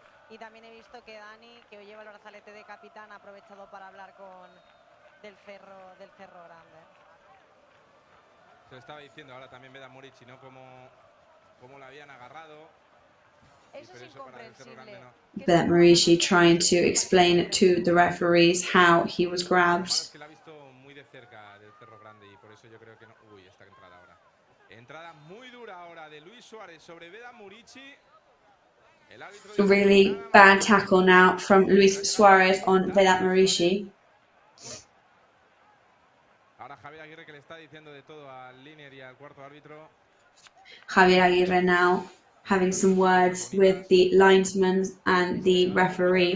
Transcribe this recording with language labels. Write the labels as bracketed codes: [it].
[es] Y también he visto que Dani, que hoy lleva el brazalete de capitán, ha aprovechado para hablar con del cerro grande. Se lo estaba diciendo, ahora también ve a Murici, ¿no? Cómo la habían agarrado. Eso es incomprensible. [en] But Marishi trying to explain to the referees how he was grabbed. [es] La ha visto muy de cerca del cerro grande y por eso yo creo que no. Uy, esta entrada ahora. Entrada muy dura ahora de Luis Suárez sobre Veda Murici. [en] A really bad tackle now from Luis Suarez on Vedat Marishi. [es] Ahora Javier Aguirre que le está diciendo de todo al líder y al cuarto árbitro. [en] Javier Aguirre now having some words with the linesman and the referee.